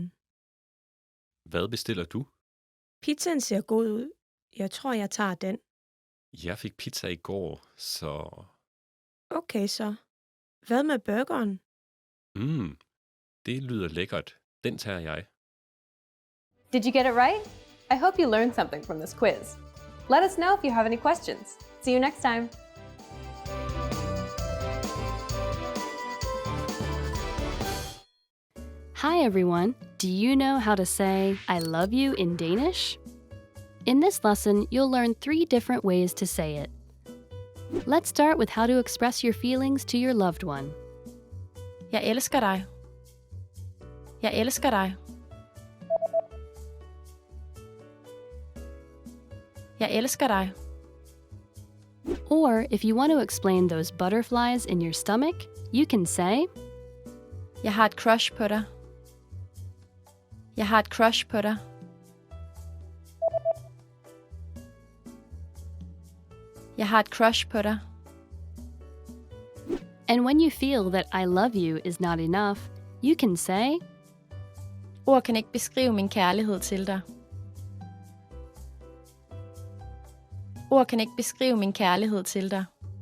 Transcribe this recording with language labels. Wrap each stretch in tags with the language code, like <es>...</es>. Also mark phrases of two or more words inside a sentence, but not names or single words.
<da>Hvad bestiller du? Pizzaen ser god ud. Jeg tror, jeg tager den. Jeg fik pizza i går, så... Okay så. Hvad med burgeren? Det lyder lækkert. Den tager jeg.</da> <en>Did you get it right? I hope you learned something from this quiz. Let us know if you have any questions. See you next time. Hi everyone! Do you know how to say I love you in Danish? In this lesson, you'll learn 3 different ways to say it. Let's start with how to express your feelings to your loved one.</en> <da>Jeg elsker dig. Jeg elsker dig. Jeg elsker dig.</da> <en>Or if you want to explain those butterflies in your stomach, you can say,</en> <da>Jeg har et crush på dig. Jeg har et crush på dig. Jeg har et crush på dig.</da> <en>and when you feel that I love you is not enough, you can say,</en> <da>Ord kan ikke beskrive min kærlighed til dig. Ord kan ikke beskrive min kærlighed til dig.</da>